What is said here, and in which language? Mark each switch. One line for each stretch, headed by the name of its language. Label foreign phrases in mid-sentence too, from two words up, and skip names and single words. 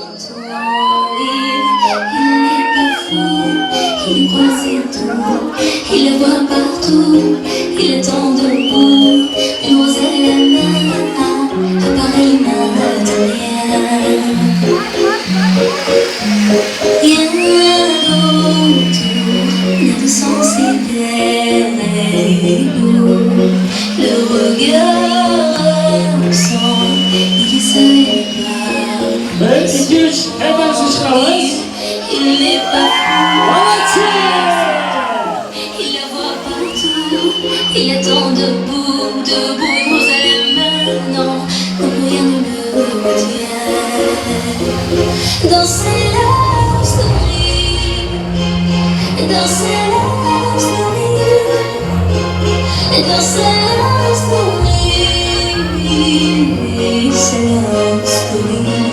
French: Il n'est pas fou, il croit c'est tout, il la voit partout, il attend debout, une rose à la main, préparer les matériels. Rien d'autour n'a de sens et d'air et d'eau. Le regard absent, il est seul et Ben, 2-3, hemen spishkalamiz. il n'est pas
Russian: Молодцы.
French: fou, il la voit partout, il attend debout, debout, une rose à la main, non, rien ne le retient. Dans ses
English: love story,
French: dans ses
English: love story,
French: dans ses
English: love story,
French: ses
English: love story.